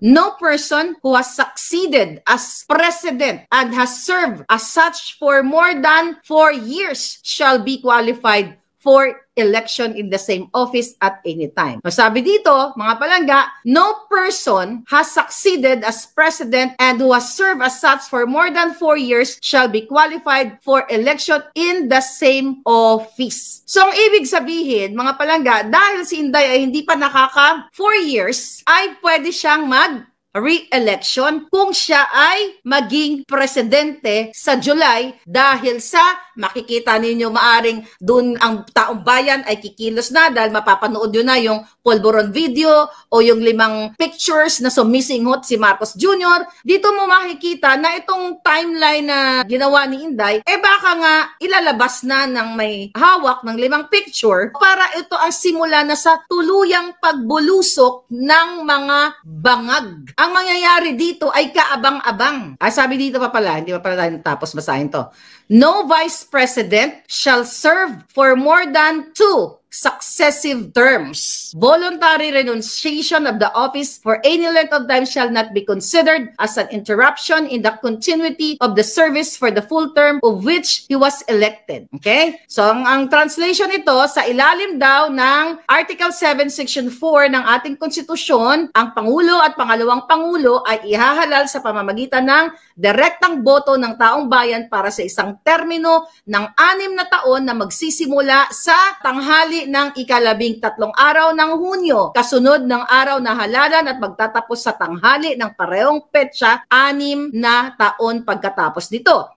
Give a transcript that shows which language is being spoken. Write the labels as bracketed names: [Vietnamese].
[English] No person who has succeeded as President and has served as such for more than 4 years shall be qualified for election in the same office at any time. [Filipino] Sabi dito, mga palangga, [English] no person has succeeded as president and who has served as such for more than 4 years shall be qualified for election in the same office. [Filipino] So, ang ibig sabihin, mga palangga, dahil si Inday ay hindi pa nakaka 4 years, ay pwede siyang re-election kung siya ay maging presidente sa July dahil sa makikita ninyo maaring dun ang taong bayan ay kikilos na dahil mapapanood yun na yung polvoron video o yung 5 pictures na sumisinghot si Marcos Jr. Dito mo makikita na itong timeline na ginawa ni Inday, baka nga ilalabas na ng may hawak ng 5 picture para ito ang simula na sa tuluyang pagbulusok ng mga bangag. Ang mangyayari dito ay kaabang-abang. Sabi dito pa pala, hindi pa pala tayo tapos basahin to. [English] No Vice President shall serve for more than 2 successive terms. Voluntary renunciation of the office for any length of time shall not be considered as an interruption in the continuity of the service for the full term of which he was elected. Okay? [Filipino] So, ang translation nito, sa ilalim daw ng Article 7, Section 4 ng ating konstitusyon, ang Pangulo at Pangalawang Pangulo ay ihahalal sa pamamagitan ng direktang boto ng taong bayan para sa isang termino ng 6 na taon na magsisimula sa tanghali ng ika-13 araw ng Hunyo, kasunod ng araw na halalan at magtatapos sa tanghali ng parehong petsa 6 na taon pagkatapos nito.